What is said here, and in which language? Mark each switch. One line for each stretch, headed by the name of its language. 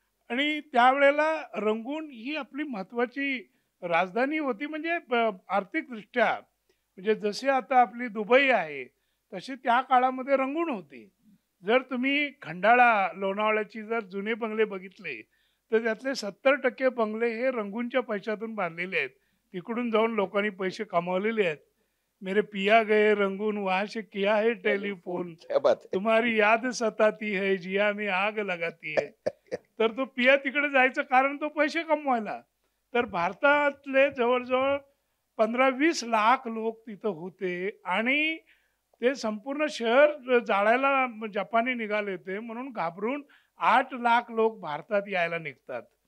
Marathi: आणि त्यावेळेला रंगून ही आपली महत्त्वाची राजधानी होती, म्हणजे आर्थिकदृष्ट्या, म्हणजे जसे आता आपली दुबई आहे तशी त्या काळामध्ये रंगून होती. जर तुम्ही खंडाळा, लोणावळ्याची जर जुने बंगले बघितले तर त्यातले 70% बंगले हे रंगूनच्या पैशातून बांधलेले आहेत. तिकडून जाऊन लोकांनी पैसे कमावलेले आहेत.
Hindi: मेरे पिया गए रंगून, वहां से किया है टेलीफोन, क्या बात है. तुम्हारी याद सताती है, जिया में आग लगाती है.
Marathi: तर तो पिया तिकडे जायचं कारण तो पैसे कमवायला. तर भारतातले जवळजवळ 15-20 लाख लोक तिथं होते आणि ते संपूर्ण शहर जाळायला जपानी निघाले होते, म्हणून घाबरून 8 लाख लोक भारतात यायला निघतात.